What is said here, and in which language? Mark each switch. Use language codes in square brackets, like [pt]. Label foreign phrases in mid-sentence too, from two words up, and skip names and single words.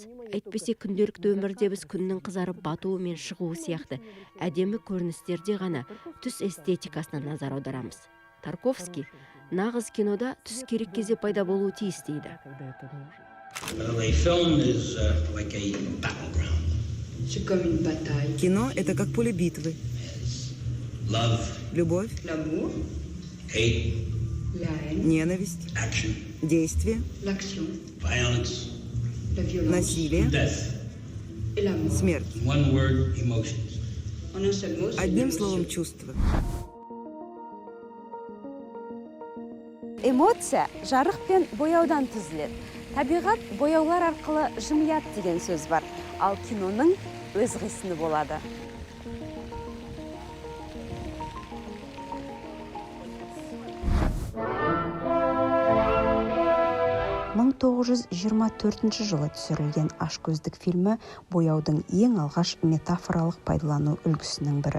[kk] Әйтпесе күнделікті өмірде біз күннің қызарып батуы мен шығуы сияқты әдемі көріністерде ғана түс эстетикасына назар аударамыз. Тарковский нағыз кинода түс керек кезде пайда болуы тиіс дейді. [ru] Кино – это как поле битвы. Любовь, ненависть, действие, насилие, смерть. Одним словом, чувство. [kk] Эмоция жарық пен бояудан түзіледі. Табиғат бояулар арқылы жымияды деген сөз бар, ал киноның өз қисыны болады. 1924 жылы түсірілген Ашкөздік фильмі бояудың ең алғаш метафоралық пайдалану үлгісінің бірі.